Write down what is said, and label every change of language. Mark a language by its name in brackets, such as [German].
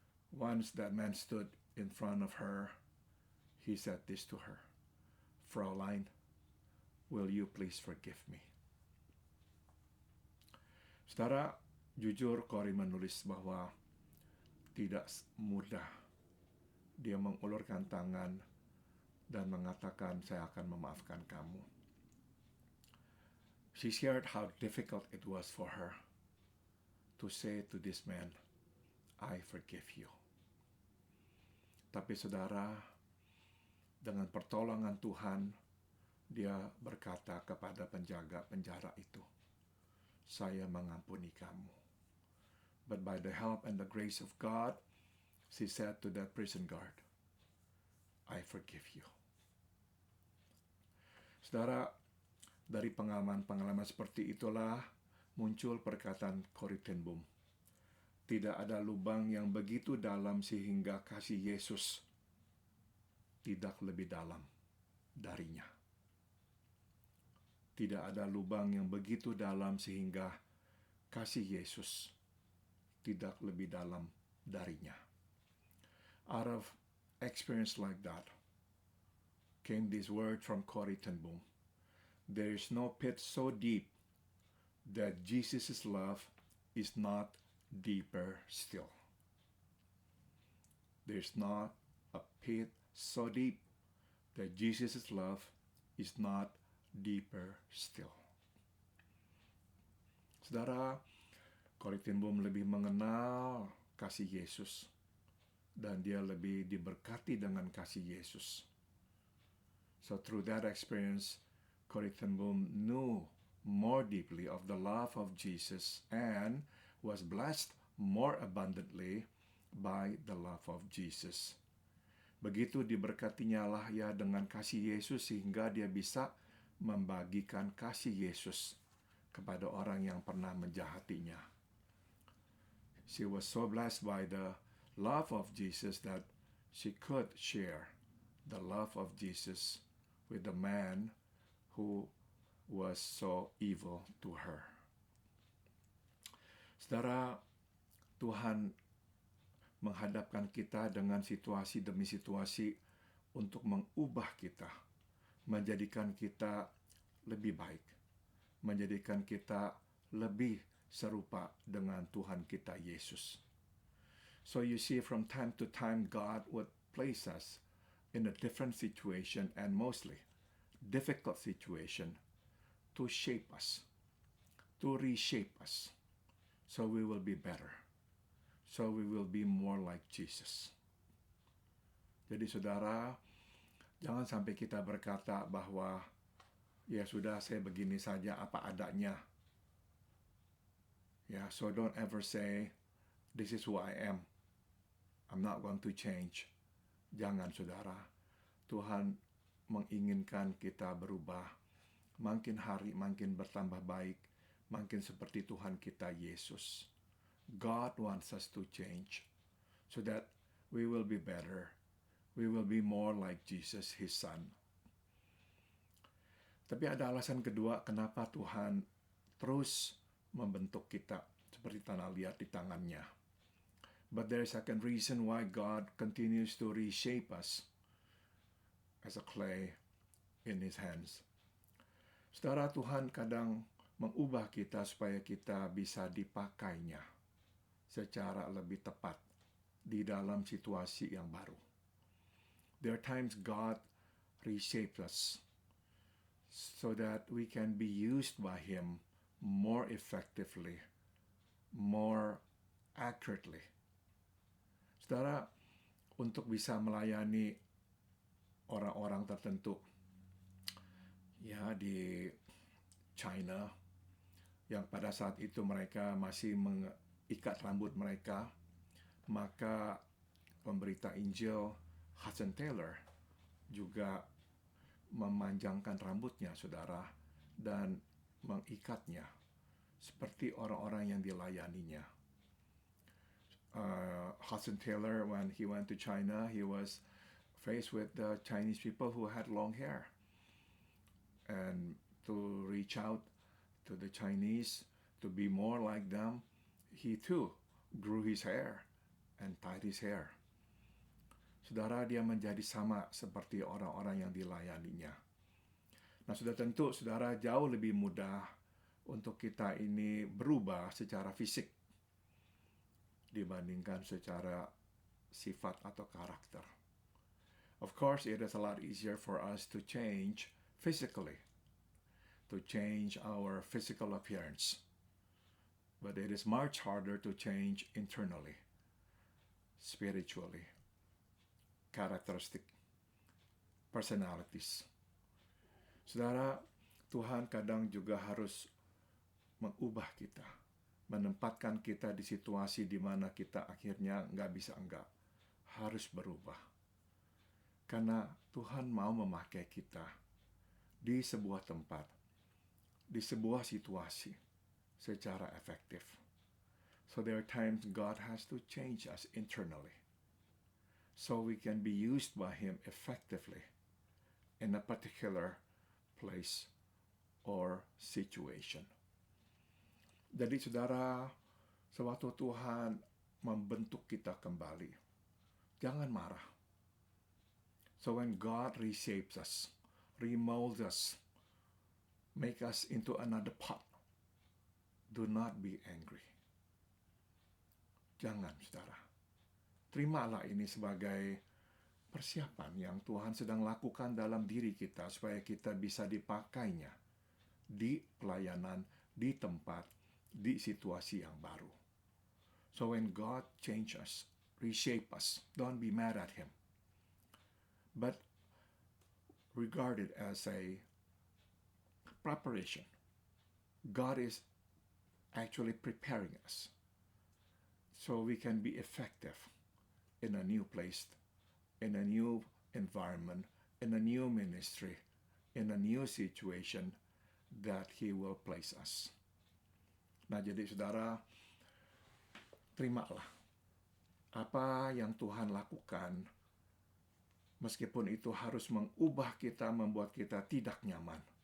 [English] Once that man stood in front of her, he said this to her, "Fräulein, will you please forgive me?" [Indonesian] Saudara, jujur Corrie menulis bahwa tidak mudah dia mengulurkan tangan dan mengatakan, "Saya akan memaafkan kamu." [English] She shared how difficult it was for her to say to this man, "I forgive you." [Indonesian] Tapi saudara, dengan pertolongan Tuhan, dia berkata kepada penjaga penjara itu, "Saya mengampuni kamu." [English] But by the help and the grace of God, she said to that prison guard, "I forgive you." [Indonesian] Saudara, dari pengalaman-pengalaman seperti itulah muncul perkataan Corrie ten Boom. Tidak ada lubang yang begitu dalam sehingga kasih Yesus tidak lebih dalam darinya. Tidak ada lubang yang begitu dalam sehingga kasih Yesus tidak lebih dalam darinya. [English] Out of experience like that came this word from Corrie ten Boom. There is no pit so deep that Jesus' love is not deeper still. there's not a pit so deep that Jesus' love is not deeper still. [Indonesian] Saudara, Corrie ten Boom lebih mengenal kasih Yesus dan dia lebih diberkati dengan kasih Yesus. [English] So through that experience, Corrie ten Boom knew more deeply of the love of Jesus and was blessed more abundantly by the love of Jesus. [Indonesian] Begitu diberkatinya lah ia dengan kasih Yesus sehingga dia bisa membagikan kasih Yesus kepada orang yang pernah menjahatinya. [English] She was so blessed by the love of Jesus that she could share the love of Jesus with the man who was so evil to her. [Indonesian] Saudara, Tuhan menghadapkan kita dengan situasi demi situasi untuk mengubah kita, menjadikan kita lebih baik, menjadikan kita lebih serupa dengan Tuhan kita Yesus. [English] So you see, from time to time God would place us in a different situation, and mostly difficult situation, to shape us, to reshape us, so we will be better, so we will be more like Jesus. [Indonesian] Jadi saudara, jangan sampai kita berkata bahwa ya sudah, saya begini saja apa adanya. [English] Ya, so don't ever say, this is who I am, I'm not going to change. [Indonesian] Jangan saudara, Tuhan menginginkan kita berubah, makin hari makin bertambah baik, makin seperti Tuhan kita Yesus. [English] God wants us to change so that we will be better, we will be more like Jesus, His Son. [Indonesian] Tapi ada alasan kedua kenapa Tuhan terus membentuk kita seperti tanah liat di tangannya. [English] But there is a second reason why God continues to reshape us as a clay in His hands. [Indonesian] Saudara, Tuhan kadang mengubah kita supaya kita bisa dipakainya secara lebih tepat di dalam situasi yang baru. [English] There are times God reshapes us so that we can be used by Him more effectively, more accurately. [Indonesian] Saudara, untuk bisa melayani orang-orang tertentu, ya di China, yang pada saat itu mereka masih mengikat rambut mereka, maka pemberita Injil Hudson Taylor juga memanjangkan rambutnya, saudara, dan mengikatnya seperti orang-orang yang dilayaninya. [English] Hudson Taylor, when he went to China, he was faced with the Chinese people who had long hair. And to reach out to the Chinese, to be more like them, he too grew his hair and tied his hair. [Indonesian] Saudara, dia menjadi sama seperti orang-orang yang dilayaninya. Nah, sudah tentu, saudara, jauh lebih mudah untuk kita ini berubah secara fisik dibandingkan secara sifat atau karakter. [English] Of course, it is a lot easier for us to change physically, to change our physical appearance. But it is much harder to change internally, spiritually, characteristic, personalities. [Indonesian] Saudara, Tuhan kadang juga harus mengubah kita, menempatkan kita di situasi di mana kita akhirnya nggak bisa enggak, harus berubah. Karena Tuhan mau memakai kita di sebuah tempat, di sebuah situasi secara efektif. [English] So there are times God has to change us internally so we can be used by Him effectively in a particular place or situation. [Indonesian] Jadi saudara, sewaktu Tuhan membentuk kita kembali, jangan marah. [English] So when God reshapes us, remolds us, make us into another pot, do not be angry. [Indonesian] Jangan, saudara. terimalah ini sebagai persiapan yang Tuhan sedang lakukan dalam diri kita supaya kita bisa dipakainya di pelayanan, di tempat, di situasi yang baru. [English] So when God change us, reshape us, don't be mad at Him, but regard it as a preparation. God is actually preparing us so we can be effective in a new place, in a new environment, in a new ministry, in a new situation that He will place us. [Indonesian] Nah, jadi saudara, terimalah apa yang Tuhan lakukan, meskipun itu harus mengubah kita, membuat kita tidak nyaman.